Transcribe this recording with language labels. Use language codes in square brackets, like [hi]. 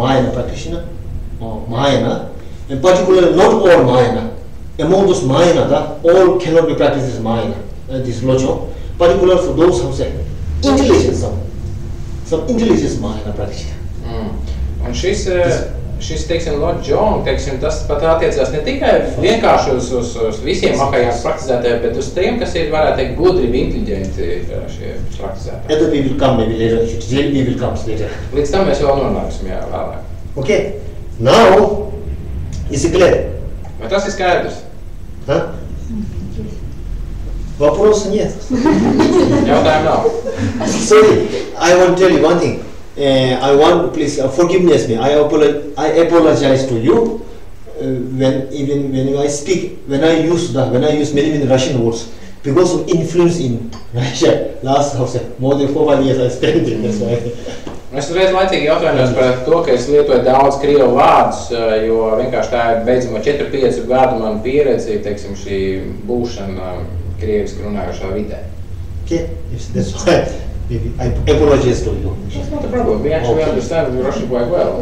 [en] Mahayana practitioner, or Mahayana, and particularly not all Mahayana. Among those Mahayana, all cannot be practiced as Mahayana, this lojong, particularly for those who say intelligence, some intelligence Mahayana practitioner. [lv] Un šis, teiksim, lojong, teiksim, tas pat attiecās ne tikai vienkārši uz visiem Mahajānas praktizētājiem, bet uz tiem, kas ir, varētu teikt, gudri, inteliģenti šie praktizētāji. [en] That we will come maybe later, we will come later. [lv] Līdz tam mēs vēl nonāksim, jā, vēlāk. [en] Okay, now, is it clear? [lv] Vai tas ir skaidrs? [ru] Вопрос нет. [lv] Jautājumu nav. [en] Sorry, I want to tell you one thing. I want, please forgiveness me. I apologize to you when I speak, when I use many Russian words because of influence in Russia. Last more than 4 years I spent in this way. [lv] Es reiz laicīgi atvainojos par to, ka es lietoju daudz krievu vārdus, jo vienkārši tā ir beidzamo 4-5 gadu man pieredze, teiksim, šī būšana krieviski runājošā vidē. [en] Okay, that's why maybe I apologize to you. That's not a problem. We actually understand Russian quite well.